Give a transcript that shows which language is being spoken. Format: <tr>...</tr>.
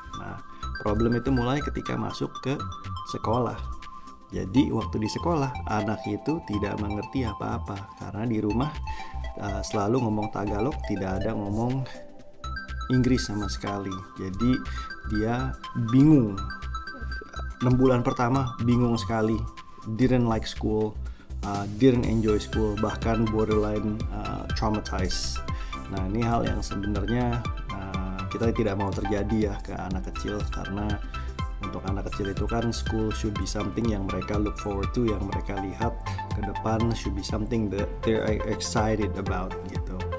<id>Nah, problem itu mulai ketika masuk ke sekolah. Jadi waktu di sekolah anak itu tidak mengerti apa-apa karena di rumah selalu ngomong Tagalog, tidak ada ngomong Inggris sama sekali. Jadi dia bingung. 6 bulan pertama bingung sekali,</id> <en>didn't like school, didn't enjoy school,</en> <id>bahkan</id> <en>borderline traumatized.</en> <id>Nah, ini hal yang sebenarnya kita tidak mau terjadi ya ke anak kecil, karena untuk anak kecil itu kan</id> <en>school should be something</en> <id>yang mereka</id> <en>look forward to,</en> <id>yang mereka lihat ke depan,</id> <en>should be something that they're excited about</en> <id>gitu.</id>